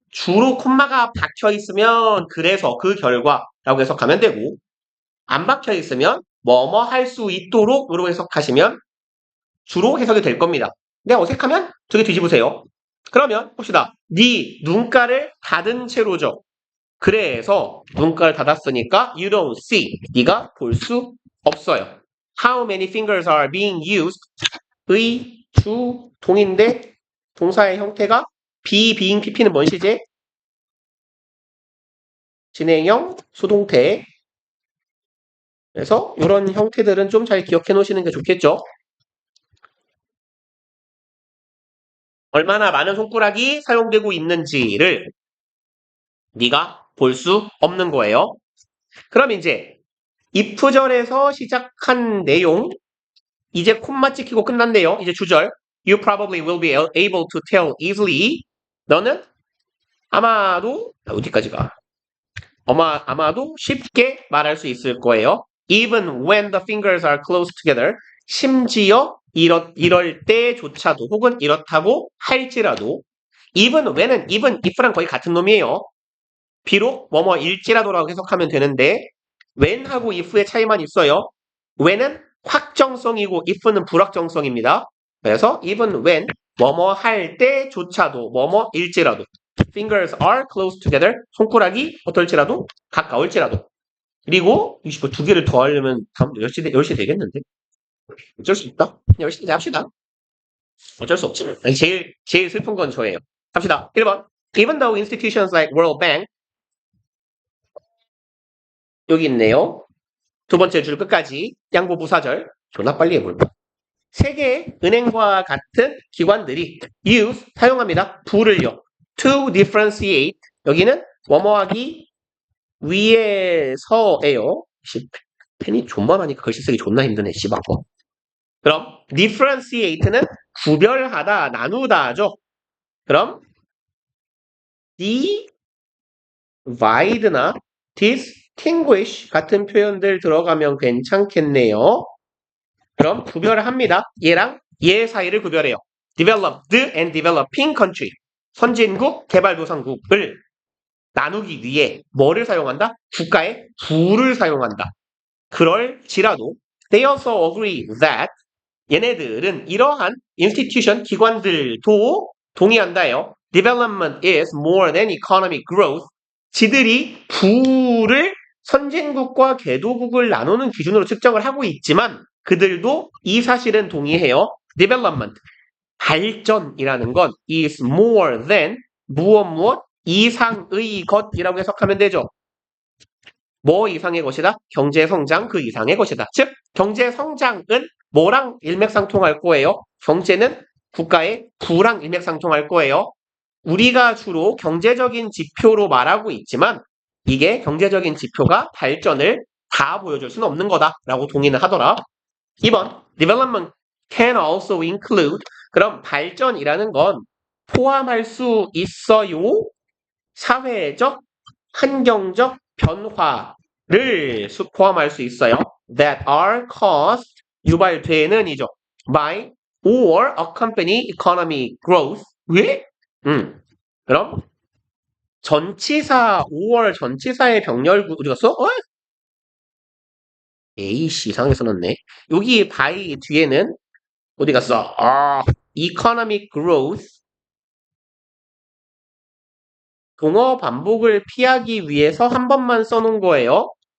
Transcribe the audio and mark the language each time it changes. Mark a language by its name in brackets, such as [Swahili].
[Korean] 주로 콤마가 박혀 있으면 그래서 그 결과라고 해석하면 되고 안 박혀 있으면 뭐뭐 할 수 있도록으로 해석하시면 주로 해석이 될 겁니다. 근데 어색하면 두 개 뒤집으세요. 그러면 봅시다. 네 눈가를 닫은 채로죠. 그래서 눈가를 닫았으니까 [English] you don't see. [Korean] 네가 볼 수 없어요. [English] How many fingers are being used? [Korean] 의, 주, 동인데 동사의 형태가 be, being, pp는 뭔 시제? 진행형, 수동태. 그래서 이런 형태들은 좀 잘 기억해 놓으시는 게 좋겠죠? 얼마나 많은 손가락이 사용되고 있는지를 네가 볼 수 없는 거예요. 그럼 이제 if절에서 시작한 내용 이제 콤마 찍히고 끝난대요. 이제 주절 [English] You probably will be able to tell easily [Korean] 너는 아마도 어디까지가? 아마도 쉽게 말할 수 있을 거예요. [English] Even when the fingers are close together [Korean] 심지어 이럴 때조차도 혹은 이렇다고 할지라도 even when은 even if랑 거의 같은 놈이에요. 비록 뭐뭐일지라도라고 해석하면 되는데 when하고 if의 차이만 있어요. when은 확정성이고 if는 불확정성입니다. 그래서 even when 뭐뭐 할 때조차도 뭐뭐일지라도 [English] fingers are close together [Korean] 손가락이 어떨지라도 가까울지라도 그리고 20분 두 개를 더 하려면 다음 10시 되겠는데 어쩔 수 없다. 10시 합시다. 어쩔 수 없지. 제일 슬픈 건 저예요. 합시다. [English] 1번 Even though institutions like World Bank [Korean] 여기 있네요. 두 번째 줄 끝까지 양보 부사절 존나 빨리 해볼까? 세계 은행과 같은 기관들이 use 사용합니다. 부를요. to differentiate 여기는 뭐뭐하기 위해서예요. 펜이 존만하니까 글씨 쓰기 존나 힘드네. 씨바꿔. 그럼 differentiate는 구별하다, 나누다죠. 그럼 divide나 distinguish 같은 표현들 들어가면 괜찮겠네요. 그럼 구별을 합니다. 얘랑 얘 사이를 구별해요. [English] developed and developing country. [Korean] 선진국, 개발도상국을 나누기 위해 뭐를 사용한다? 국가의 부를 사용한다. 그럴지라도 [English] they also agree that [Korean] 얘네들은 이러한 institution, 기관들도 동의한다요. [English] Development is more than economic growth. [Korean] 지들이 부를 선진국과 개도국을 나누는 기준으로 측정을 하고 있지만 그들도 이 사실은 동의해요. Development, 발전이라는 건 [English] is more than [Korean] 무엇 이상의 것이라고 해석하면 되죠. 뭐 이상의 것이다? 경제성장 그 이상의 것이다. 즉 경제성장은 뭐랑 일맥상통할 거예요? 경제는 국가의 부랑 일맥상통할 거예요. 우리가 주로 경제적인 지표로 말하고 있지만 이게 경제적인 지표가 발전을 다 보여줄 수는 없는 거다라고 동의는 하더라. 2번 [English] development can also include [Korean] 그럼 발전이라는 건 포함할 수 있어요. 사회적, 환경적 변화를 포함할 수 있어요. [English] That are caused [Korean] 유발되는 이죠. [English] by or accompany economic growth. [Korean] 왜? 그럼 전치사 5월 전치사의 병렬 어디 갔어? 에이씨 이상하게 써놨네. 여기 by 뒤에는 어디 갔어? economic growth 동어 반복을 피하기 위해서 한 번만 써놓은 거예요.